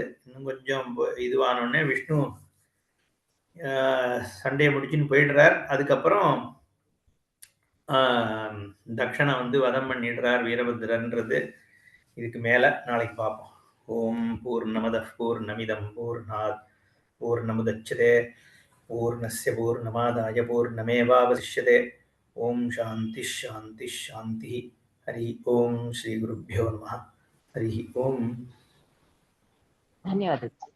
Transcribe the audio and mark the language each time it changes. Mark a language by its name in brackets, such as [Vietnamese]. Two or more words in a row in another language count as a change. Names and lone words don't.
[Tamil] இன்னும் கொஞ்சம் இதுவானோடனே விஷ்ணு சண்டையை முடிச்சுன்னு போயிடுறார். அதுக்கப்புறம் தக்ஷனை வந்து வதம் பண்ணிடுறார் வீரபத்ரன்றது. இதுக்கு மேல நாளைக்கு பார்ப்போம். [Sanskrit] ओम् पूर्णमदः पूर्णमिदम् पूर्णात् पूर्णमुदच्यते पूर्णस्य पूर्णमादाय पूर्णमेवावशिष्यते. ओम् शान्तिः शान्तिः शान्तिः। हरि ओम् श्री गुरुभ्यो नमः. हरि ओम्. धन्यवादः.